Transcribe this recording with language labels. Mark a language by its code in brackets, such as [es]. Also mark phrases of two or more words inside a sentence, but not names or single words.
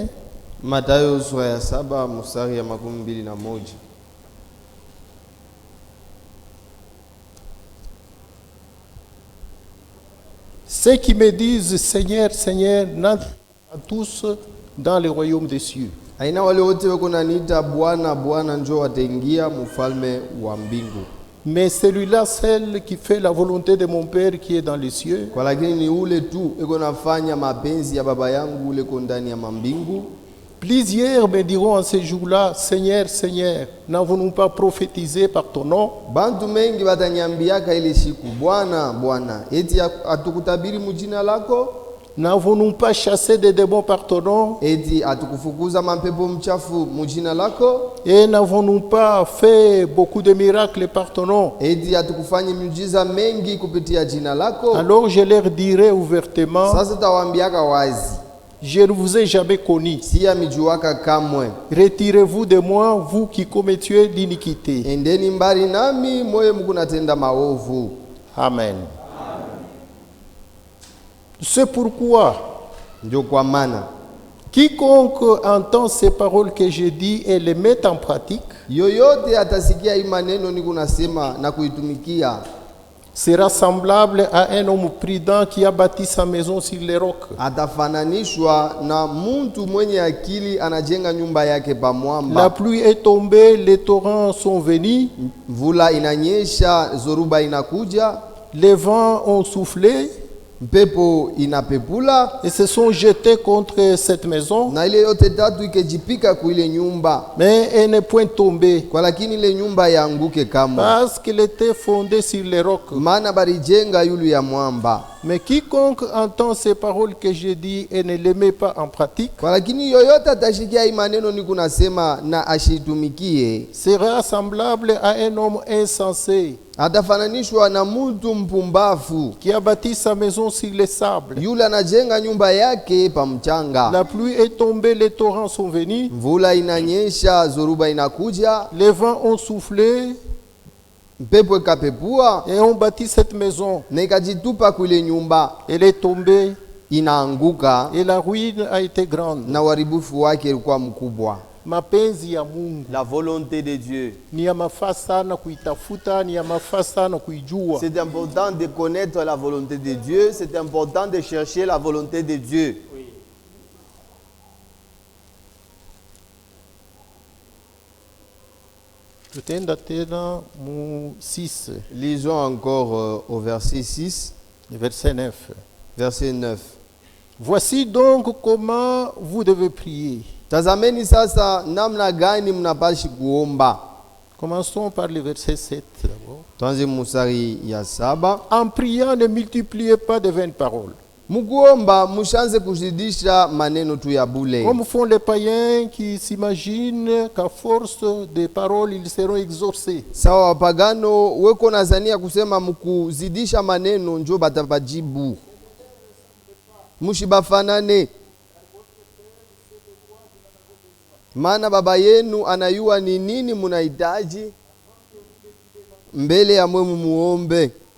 [sw] Mathayo sura ya 7 mstari ya 21. [fr] Ceux qui me disent Seigneur, Seigneur, n'entrent pas tous dans le royaume des cieux. [sw] Aina wale wote wako naniita Bwana Bwana njoo wataingia mfalme wa mbingu. [fr] Mais celui-là, celle qui fait la volonté de mon Père qui est dans les cieux. [sw] Kwa lakini ni ule tu eko nafanya mapenzi ya baba yangu ule ko ndani ya mambingu. [fr] Plusieurs me diront en ce jour-là, Seigneur, Seigneur, n'avons-nous pas prophétisé par ton nom? [sw] Bantu mengi watanyambiaka ile siku, Bwana, Bwana, eti atukutabiri mujina lako? [fr] N'avons-nous pas chassé des démons par ton nom? [sw] Eti atukufukuza mapepo mchafu mujina lako? [fr] Et n'avons-nous pas fait beaucoup de miracles par ton nom? [sw] Eti atukufanya miujiza mengi kupitia jina lako? [fr] Alors je leur dirai ouvertement, [sw] Sasa tawaambiaka wazi, [fr] je ne vous ai jamais connu. [sw] si amijuaka kamwe. [fr] Retirez-vous de moi, vous qui commettiez l'iniquité. [sw] Endeni mbali nami, moyo mkunatenda maovu. [fr] Amen. C'est pourquoi [sw] Ndio kwa maana [fr] quiconque entend ces paroles que je dis et les met en pratique [sw] yoyote atasikia hii maneno niko nasema na kuitumikia [fr] sera semblable à un homme prudent qui a bâti sa maison sur les rocs. [sw] atafananishwa na mtu mwenye akili anajenga nyumba yake pa [fr] La [sw] mwamba. [fr] pluie est tombée, les torrents sont venus, [sw] Mvula inanyesha, zoruba inakuja, [fr] les vents ont soufflé [sw] mpepo inapepula, [fr] et se sont jetés contre cette maison, [sw] na ile yote tatu ikejipika kuile nyumba, [fr] mais elle n'est point tombée [sw] kwa lakini ile nyumba yaanguke kamwe, [fr] parce qu'elle était fondée sur les rocs. [sw] maana barijenga yulu ya mwamba. [fr] Mais quiconque entend ces paroles que je dis et ne les met pas en pratique [sw] Kwa lakini yoyote atashikia hii maneno niko nasema na ashitumikie, [fr] sera semblable à un homme insensé [sw] atafananishwa na mtu mpumbafu [fr] qui a bâti sa maison sur les sables. [sw] yule anajenga nyumba yake pa mchanga. [fr] La pluie est tombée, les torrents sont venus, [sw] Mvula inanyesha, zoruba inakuja, [fr] les vents ont soufflé [sw] mpepo ikapepua [fr] et ont bâti cette maison. [sw] na ikajitupa kuile nyumba, [fr] Elle est tombée [sw] inaanguka [fr] et la ruine a été grande. [sw] na uharibifu wake ulikuwa mkubwa. Mapenzi ya Mungu [fr] La volonté de Dieu. [sw] ni ya mafaa sana kuitafuta, ni ya mafaa sana kuijua. [fr] C'est important de connaître la volonté de Dieu, c'est important de chercher la volonté de Dieu. [sw] Tutenda tena mu 6, [fr] Lisons encore au verset 6, verset 9. verset 9. Voici donc comment vous devez prier. [sw] Tazameni sasa namna gani mnapashi kuomba. [fr] Commençons par le verset 7 d'abord. [sw] Tuanze musari ya 7. [fr] En priant, ne multipliez pas de vaines paroles, [sw] Mukuomba mushanze kuzidisha maneno tu ya bule. [fr] comme font les païens qui s'imaginent qu'à force de paroles, ils seront exaucés. [sw] Sawa wapagano weko nazania kusema mukuzidisha maneno njo batabajibu. Mushibafanane. Maana baba yenu anayua ni nini munahitaji mbele ya mwemu muombe.